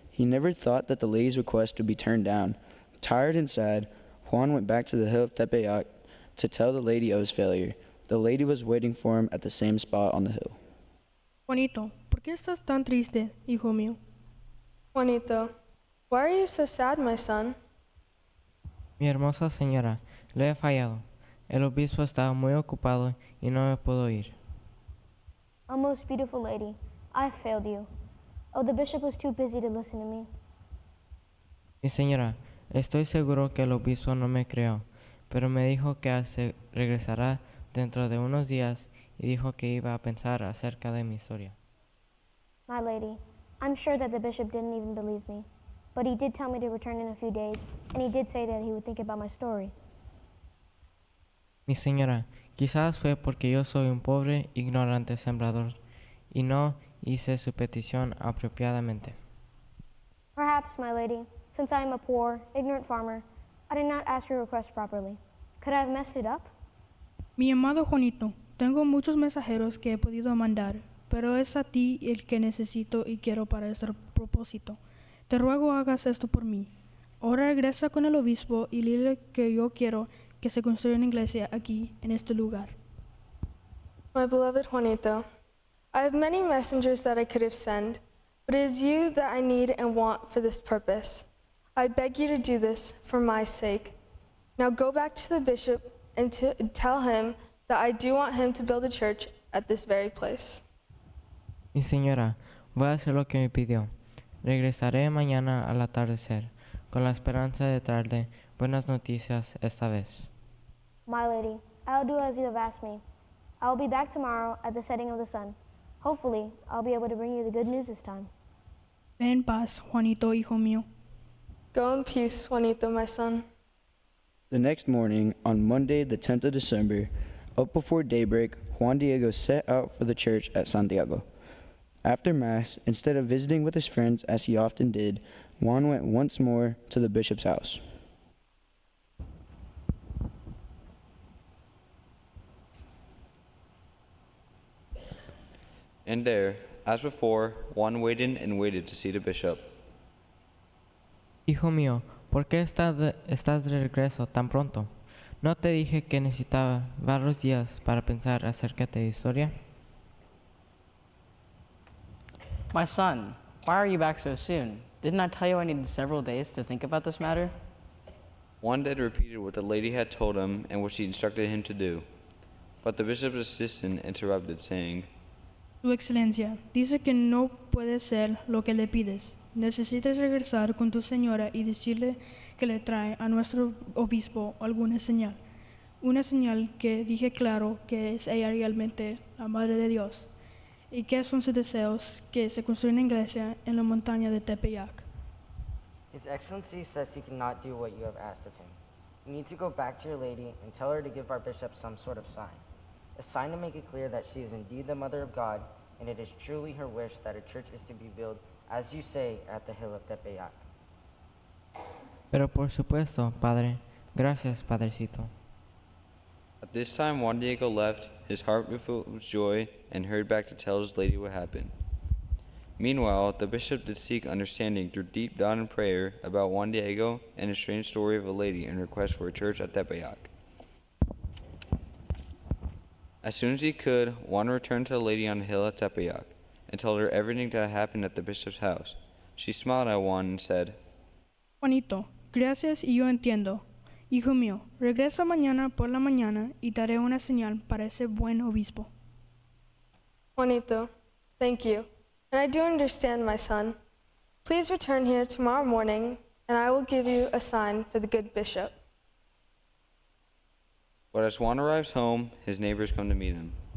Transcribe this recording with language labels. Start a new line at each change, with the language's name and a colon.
English: He never thought that the lady's request would be turned down. Tired and sad, Juan went back to the hill of Tepeyac to tell the lady of his failure. The lady was waiting for him at the same spot on the hill.
Spanish: Juanito, ¿por qué estás tan triste, hijo mío?
English: Juanito, why are you so sad, my son?
Spanish: Mi hermosa señora, le he fallado. El obispo estaba muy ocupado y no me pudo ir.
English: Oh, most beautiful lady, I failed you. Oh, the bishop was too busy to listen to me.
Spanish: Mi señora, estoy seguro que el obispo no me creó, pero me dijo que se regresará dentro de unos días y dijo que iba a pensar acerca de mi historia.
English: My lady, I'm sure that the bishop didn't even believe me, but he did tell me to return in a few days, and he did say that he would think about my story.
Spanish: Mi señora, quizás fue porque yo soy un pobre, ignorante sembrador y no hice su petición apropiadamente.
English: Perhaps, my lady, since I am a poor, ignorant farmer, I did not ask your request properly. Could I have messed it up?
Spanish: Mi amado Juanito, tengo muchos mensajeros que he podido mandar, pero es a ti el que necesito y quiero para este propósito. Te ruego hagas esto por mí. Ahora regresa con el obispo y dile que yo quiero que se construya una iglesia aquí, en este lugar.
English: My beloved Juanito, I have many messengers that I could have sent, but it is you that I need and want for this purpose. I beg you to do this for my sake. Now go back to the bishop and tell him that I do want him to build a church at this very place.
Spanish: Mi señora, voy a hacer lo que me pidió. Regresaré mañana al atardecer, con la esperanza de traerle buenas noticias esta vez.
English: My lady, I'll do as you have asked me. I will be back tomorrow at the setting of the sun. Hopefully, I'll be able to bring you the good news this time.
Spanish: Ve en paz, Juanito, hijo mío.
English: Go in peace, Juanito, my son. The next morning, on Monday, the 10th of December, up before daybreak, Juan Diego set out for the church at Santiago. After Mass, instead of visiting with his friends as he often did, Juan went once more to the bishop's house. And there, as before, Juan waited and waited to see the bishop.
Spanish: Hijo mío, ¿por qué estás de regreso tan pronto? ¿No te dije que necesitaba varios días para pensar acerca de la historia?
English: My son, why are you back so soon? Didn't I tell you I needed several days to think about this matter? Juan then repeated what the lady had told him and what she instructed him to do. But the bishop's assistant interrupted, saying,
Spanish: Su Excelencia, dice que no puede ser lo que le pides. Necesitas regresar con tu señora y decirle que le trae a nuestro obispo alguna señal. Una señal que dije claro que es ella realmente la Madre de Dios. Y que son sus deseos que se construya una iglesia en la montaña de Tepeyac.
English: His Excellency says he cannot do what you have asked of him. You need to go back to your lady and tell her to give our bishop some sort of sign. A sign to make it clear that she is indeed the Mother of God, and it is truly her wish that a church is to be built, as you say, at the hill of Tepeyac.
Spanish: Pero por supuesto, Padre. Gracias, Padrecito.
English: At this time, Juan Diego left, his heart filled with joy, and hurried back to tell his lady what happened. Meanwhile, the bishop did seek understanding through deep thought and prayer about Juan Diego and his strange story of a lady and request for a church at Tepeyac. As soon as he could, Juan returned to the lady on the hill at Tepeyac and told her everything that had happened at the bishop's house. She smiled at Juan and said,
Spanish: Juanito, gracias y yo entiendo. Hijo mío, regresa mañana por la mañana y daré una señal para ese buen obispo.
English: Juanito, thank you. And I do understand, my son. Please return here tomorrow morning, and I will give you a sign for the good bishop. But as Juan arrives home, his neighbors come to meet him.